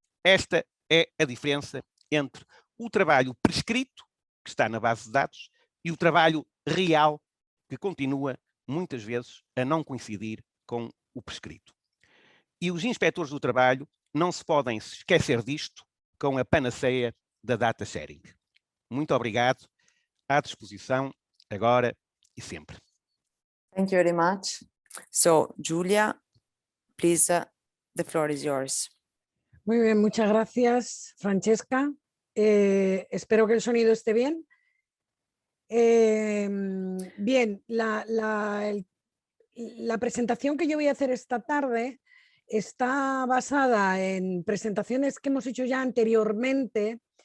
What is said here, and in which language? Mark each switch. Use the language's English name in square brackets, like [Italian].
[Portuguese] Esta é a diferença entre o trabalho prescrito, que está na base de dados, e o trabalho real, que continua, muitas vezes, a não coincidir com o prescrito. E os inspectores do trabalho não se podem esquecer disto com a panaceia da data sharing. Muito obrigado, à disposição, agora e sempre. [English] Thank you very much. So, Julia, please, the floor is yours. [Spanish] Muy bien, muchas gracias, Francesca. Espero que el sonido esté bien. Bien, la presentación que yo voy a hacer esta tarde está basada en presentaciones que hemos hecho ya anteriormente,